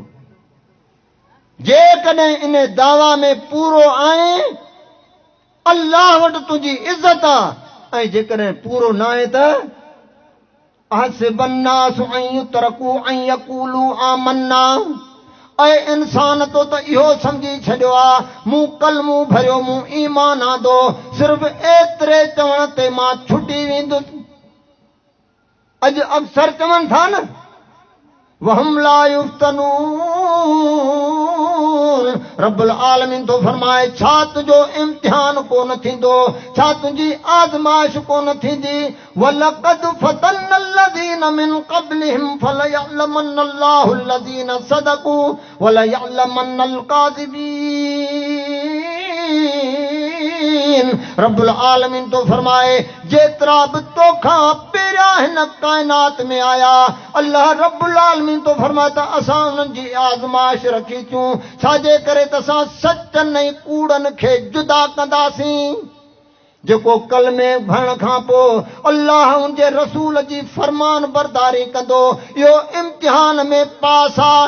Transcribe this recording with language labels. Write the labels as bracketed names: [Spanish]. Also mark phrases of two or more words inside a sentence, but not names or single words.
[Sindhi] जेकॾहिं इन दावा में पूरो आहे, अल्लाह वटि तुंहिंजी इज़त आहे, ऐं जेकॾहिं पूरो न आहे त [Arabic] أحسب الناس أن يتركوا أن يقولوا آمنا, [Sindhi] ऐं इंसान तो त इहो सम्झी छॾियो आहे, मूं कलमो भरियो, मूं ईमान आंदो, सिर्फ़ एतिरे चवण ते मां छुटी वेंदुसि। अॼु अक्सर चवनि था न, [Arabic] وهم لا يفتنون, [Sindhi] रब्बुल आलमीन तो फरमाए, छा तुंहिंजो इम्तिहान कोन थींदो, छा तुंहिंजी आज़माइश कोन थींदी। [Arabic] ولقد فتنا الذين من قبلهم فليعلمن الله الذين صدقوا وليعلمن الكاذبين. [Sindhi] रब्बुल आलमीन तो फरमाए, जेतिरा बि तोखां पहिरियां हिन काइनात में आया, अल्लाह रब्बुल आलमीन तो फरमाए त असां उन्हनि जी आज़माइश रखी थियूं, छाजे करे त असां सचनि ऐं कूड़नि खे जुदा कंदासीं। जेको कलमे भरण खां पोइ अल्लाह उनजे रसूल जी फरमान बरदारी कंदो, इहो इम्तिहान में पास आहे।